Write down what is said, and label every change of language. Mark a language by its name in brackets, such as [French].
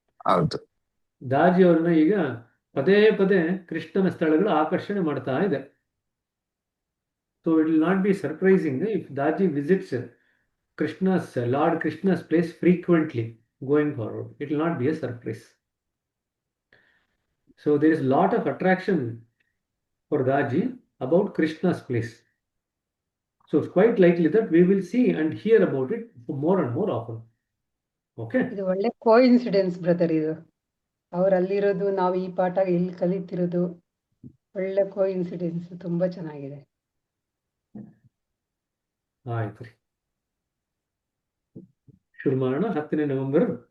[Kannada] ಹೌದು. ದಾಜಿಯವ್ರನ್ನ ಈಗ ಪದೇ ಪದೇ ಕೃಷ್ಣನ ಸ್ಥಳಗಳು ಆಕರ್ಷಣೆ ಮಾಡ್ತಾ ಇದೆ. [English] So it will not be surprising if Daji visits Lord Krishna's place frequently going forward. It will not be a surprise. So there is a lot of attraction for Daji about Krishna's place. So it's quite likely that we will see and hear about it more and more often. Okay? [Kannada] ಇದು ಒಳ್ಳೆ coincidence brother. ಇದು ಅವ್ರು ಅಲ್ಲಿರೋದು, ನಾವು ಈ ಪಾಠ ಇಲ್ಲಿ ಕಲಿತಿರೋದು ಒಳ್ಳೆ coincidence. ತುಂಬಾ ಚೆನ್ನಾಗಿದೆ. ಆಯ್ತು ರೀ, ಶುರು ಮಾಡೋಣ. 10ನೇ ನವೆಂಬರ್.